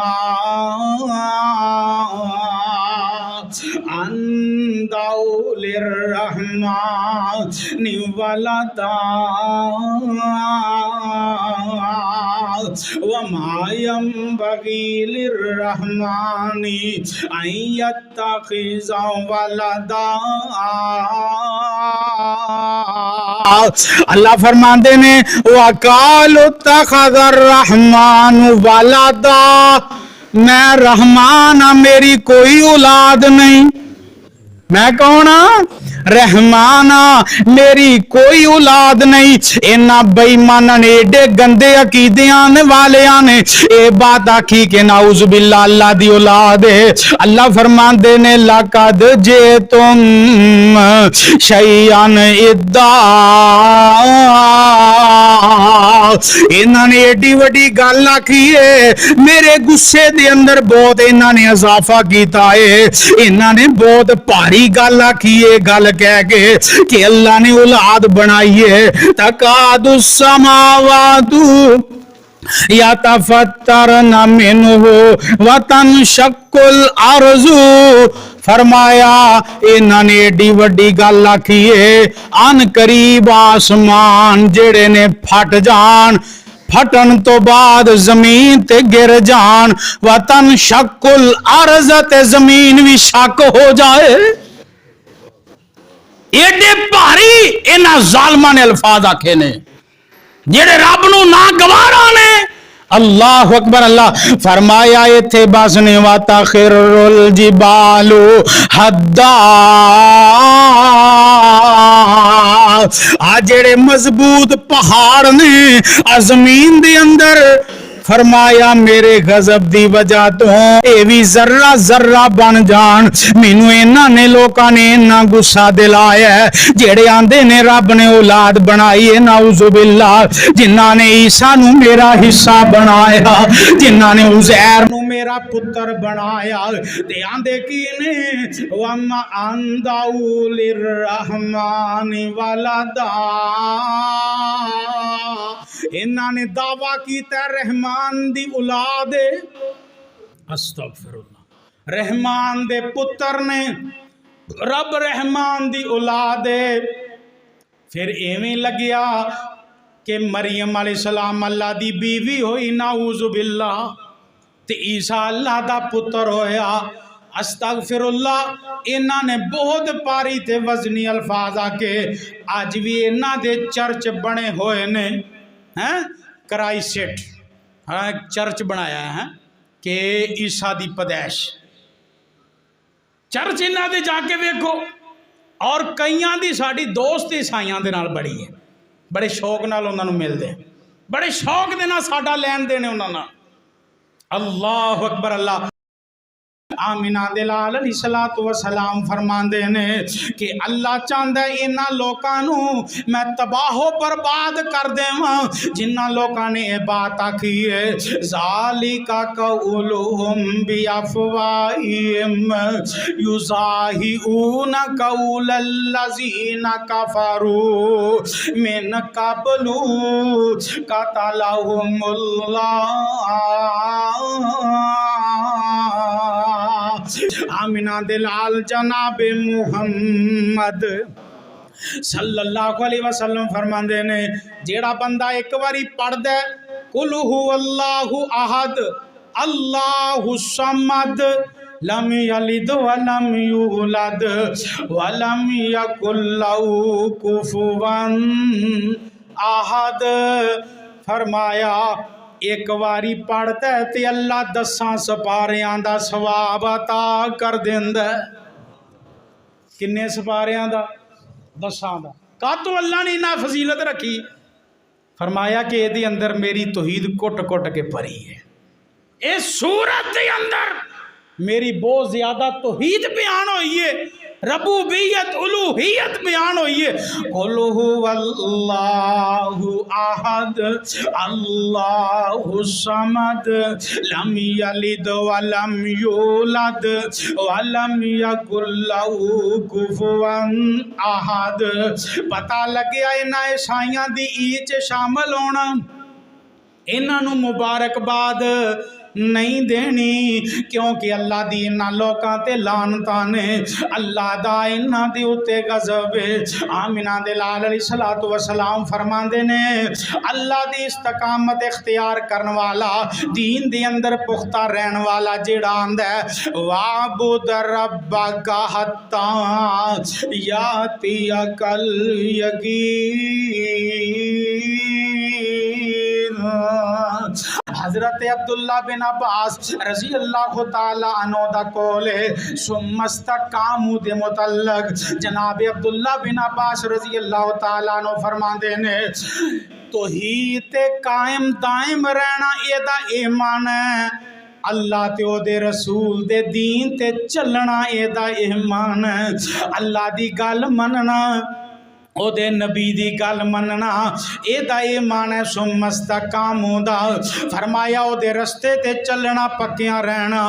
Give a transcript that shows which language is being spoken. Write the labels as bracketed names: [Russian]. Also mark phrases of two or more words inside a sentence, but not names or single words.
[Arabic] أن دعوا للرحمن ولدا وما ينبغي للرحمن أن يتخذ ولدا [Punjabi] اللہ فرماندے نے [Arabic] وَقَالُوا اتَّخَذَ الرَّحْمَنُ وَلَدًا [Punjabi] میں رحمان ہاں میری کوئی اولاد نہیں. میں کون ہاں؟ رحمان ہاں میری کوئی اولاد نہیں. اینا بے ایماناں نے ایڈے گندے عقیدیاں والیاں نے اے بات آکھی کہ [Arabic] نعوذ باللہ [Punjabi] اللہ دی اولاد ہے. اللہ فرماندے نے [Arabic] لقد جئتم شیئا ادا. [Punjabi] انہاں نے ایڈی وڈی گل آکھی ہے میرے غصے دے اندر بہت انہاں نے اضافہ کیتا ہے. انہاں نے بہت بھاری گل آکھی ہے گل کہہ کے کہ اللہ نے اولاد بنائی ہے. [Arabic] تکاد السماوات یتفطرن منہ وتنشق الارض. [Punjabi] فرمایا انہاں نے ایڈی وڈی گل آکھی ہے ان قریب آسمان جڑے نے پھٹ جان, پھٹن تو بعد زمین تے گر جان. [Arabic] وتنشق الارض [Punjabi] تے زمین بھی شک ہو جائے. ایڈے بھاری انہاں ظالماں نے الفاظ آکھے نے جڑے رب نو نہ گوارا نے. [Arabic] اللہ اکبر. [Punjabi] اللہ فرمایا ایتھے بس نے [Arabic] وَتَخِرُّ الْجِبَالُ حَدًّا. [Punjabi] آ جڑے مضبوط پہاڑ نے زمین دے اندر فرمایا میرے غضب دی وجہ تو اے بھی ذرہ ذرہ بن جان. مینوں انہاں نے لوکاں نے انہاں غصہ دلایا ہے جڑے آندے نے رب نے اولاد بنائی ہے. [Arabic] نعوذ باللہ. [Punjabi] جنہاں نے عیسیٰ نو میرا حصہ بنایا, جنہاں نے عزیر نو میرا پتر بنایا تے آندے کی نے [Arabic] وَمَا أَنْدَعُوا لِلرَّحْمَنِ وَلَدًا. [Punjabi] انہاں نے دعویٰ کیتا رحمان دی اولاد. [Arabic] استغفر اللہ. [Punjabi] رحمان دے پتر نے, رب رحمان دی اولاد. پھر ایویں لگیا کہ مریم [Arabic] علیہ السلام [Punjabi] اللہ دی بیوی ہوئی [Arabic] نعوذ باللہ [Punjabi] تے عیسیٰ اللہ دا پتر ہویا. [Arabic] استغفر اللہ. [Punjabi] انہاں نے بہت پاری تے وزنی الفاظ آکے آج بھی انہاں دے چرچ بنے ہوئے نے. کرائی سیٹ چرچ بنایا ہے کہ عیسیٰ دی پیدائش. چرچ انہاں دے جا کے ویکھو. اور کئیاں دی ساڈی دوست عیسائیاں دے نال بڑی ہے, بڑے شوق نال انہاں نوں ملدے, بڑے شوق دے نال ساڈا لین دین انہاں نال. [Arabic] اللہ اکبر. اللہ. [Punjabi] آمینہ دے لال [Arabic] علیہ الصلوۃ والسلام [Punjabi] فرماندے نے کہ اللہ چاہندا ہے انہاں لوکاں نوں میں تباہ و برباد کر دیواں جنہاں لوکاں نے یہ بات آکھی ہے [Arabic] ذالک قولہم بافواہہم یضاہئون قول الذین کفروا من قبل قتلہم اللہ. [Punjabi] آمینہ دلال جناب محمد [Arabic] صلی اللہ علیہ وسلم [Punjabi] فرماندے نے جیڑا بندہ ایک واری پڑھ دے [Arabic] قل هو اللہ احد اللہ الصمد لم یلد ولم یولد ولم یکن لہ کفوا احد. [Punjabi] فرمایا ایک واری پڑھتا ہے تے اللہ 10 سپاریاں دا ثواب عطا کر دیندا. کنے سپاریاں دا؟ 10 دا. کاتوں اللہ نے انہاں فضیلت رکھی. فرمایا کہ یہ اندر میری توحید کٹ کٹ کے پری ہے. اس سورت دے اندر میری بہت زیادہ توحید بیان ہوئی ہے, ربوبیت الوہیت بیان ہوئی ہے. [Arabic] قل هو اللہ احد اللہ الصمد لم یلد ولم یولد ولم یکن لہ کفوا احد. [Punjabi] پتہ لگیا انہاں عیسائیاں دی عید شامل ہونا, انہاں نوں مبارکباد نہیں دینی کیونکہ اللہ دی انہاں لوکاں تے لعنتاں نے, اللہ دا انہاں دی اتے غضب ہے. آمینہ دے لال [Arabic] علیہ الصلوۃ والسلام [Punjabi] فرماندے نے اللہ دی استقامت اختیار کرن والا, دین دے اندر پختہ رہن والا جیڑا آندا ہے [Arabic] وَعْبُدْ رَبَّكَ حَتَّى يَأْتِيَكَ الْيَقِينُ. [Punjabi] حضرت عبداللہ بن عباس [Arabic] رضی اللہ تعالی عنہ [Punjabi] دا کول ہے [Arabic] ثم استقاموا [Punjabi] دے متعلق جناب عبداللہ بن عباس [Arabic] رضی اللہ تعالی عنہ [Punjabi] فرماندے نے توحید تے قائم دائم رہنا اے دا ایمان ہے، اللہ تے او دے رسول دے دین تے چلنا اے دا ایمان ہے، اللہ دی گل مننا او دے نبی دی گل مننا اے دا ایمان ہے۔ [Arabic] ثم استقاموا [Punjabi] دا فرمایا او دے رستے تے چلنا پکیاں رہنا۔